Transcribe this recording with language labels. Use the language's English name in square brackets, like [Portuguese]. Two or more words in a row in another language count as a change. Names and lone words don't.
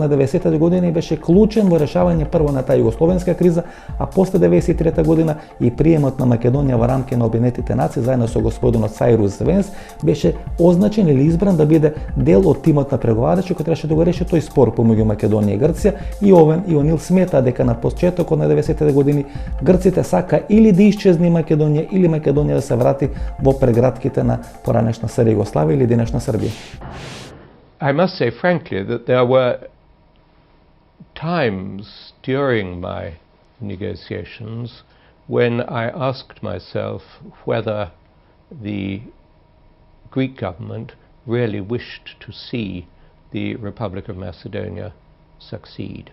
[Macedonian] на 90-те години беше клучен во решавање прво на таа југословенска криза, а после 93-та година и приемот на Македонија во рамки на Обединетите нации заедно со господинот Сайрус Венс беше означен или избран да биде дел од тимот на преговарачи кој требаше да го реши тој спор помеѓу Македонија и Грција, и Овен и О'Нил смета дека на почетокот на 90-те години грците сака или да исчезне Македонија или Македонија да се врати во прегратките на поранешна СР Југославија или денешна Србија. [English] I must say frankly that there were times during my negotiations when I asked myself whether the Greek government really wished to see the Republic of Macedonia succeed.